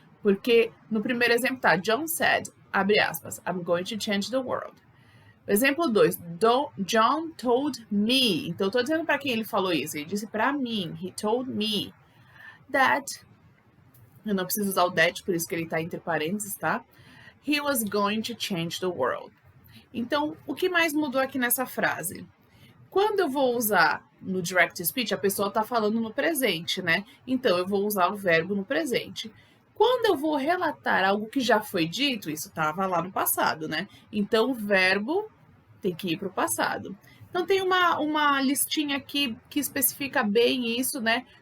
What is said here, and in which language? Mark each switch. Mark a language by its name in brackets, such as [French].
[Portuguese] Porque no primeiro exemplo tá, [English] John said, [Portuguese] abre aspas, [English] I'm going to change the world. [Portuguese] Exemplo 2, [English] John told me. [Portuguese] Então, eu estou dizendo para quem ele falou isso. Ele disse para mim. [English] He told me that. [Portuguese] Eu não preciso usar o that, por isso que ele está entre parênteses, tá? [English] He was going to change the world. [Portuguese] Então, o que mais mudou aqui nessa frase? Quando eu vou usar no direct speech, a pessoa está falando no presente, né? Então, eu vou usar o verbo no presente. Quando eu vou relatar algo que já foi dito, isso estava lá no passado, né? Então, o verbo tem que ir para o passado. Então, tem uma listinha aqui que especifica bem isso, né?